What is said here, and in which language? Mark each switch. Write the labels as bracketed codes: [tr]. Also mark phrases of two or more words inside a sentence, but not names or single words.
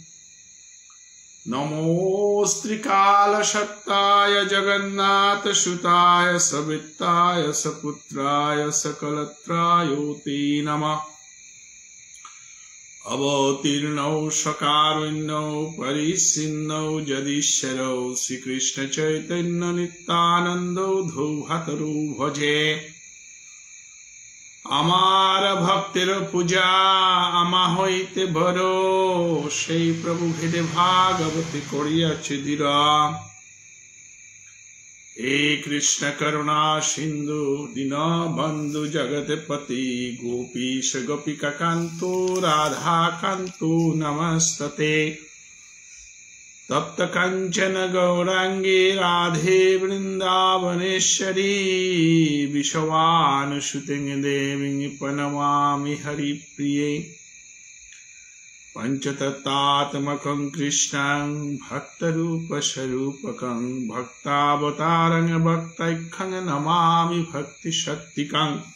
[sa] नमोऽस्त्रिकालशक्ताय जगन्नाथसुताय सवित्ताय सपुत्राय सकलत्रायोते नमः। अवतीर्णौ सकारुण्यौ परिच्छिन्नौ जदीश्वरौ श्रीकृष्णचैतन्य नित्यानन्दौ धौभतरौ भजे। [bn] আমার ভক্তের পূজা আমা হইতে বড়, সেই প্রভু ভেদে ভাগবতী করিয়াছে দৃঢ়। [sa] হে কৃষ্ণ করুণা সিন্ধু দীনবন্ধু জগৎপতি, গোপীশ গোপিকা কান্ত রাধা কান্ত নমস্ততে। तप्त कंचन गौरांगे राधे वृंदावनेश्वरी, विश्वानुसुते देवी प्रणमामि हरिप्रिये। पंचतत्त्वात्मकं कृष्णं भक्तरूपस्वरूपकं भक्तावतारं भक्तैकं नमामि भक्तिशक्तिकम्।